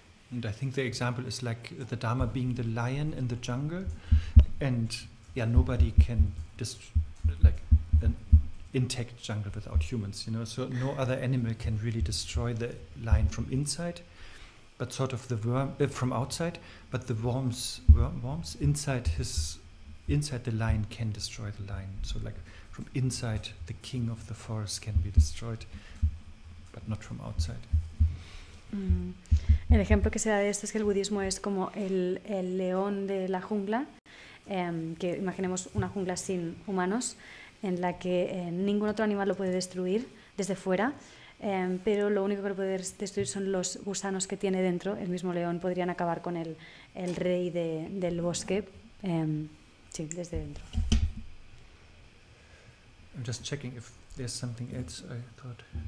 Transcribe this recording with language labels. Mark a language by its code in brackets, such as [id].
[en] And I think the example is like the Dharma being the lion in the jungle, and nobody can like an intact jungle without humans, you know, so no other animal can really destroy the lion from inside, but sort of the worm from outside, but the worms inside the lion can destroy the lion. So like from inside the king of the forest can be destroyed, but not from outside. [es] El ejemplo que se da de esto es que el budismo es como el león de la jungla, que imaginemos una jungla sin humanos, en la que ningún otro animal lo puede destruir desde fuera, pero lo único que lo puede destruir son los gusanos que tiene dentro. El mismo león podrían acabar con el rey del bosque, sí, desde dentro. [en] I'm just checking if there's something else I thought.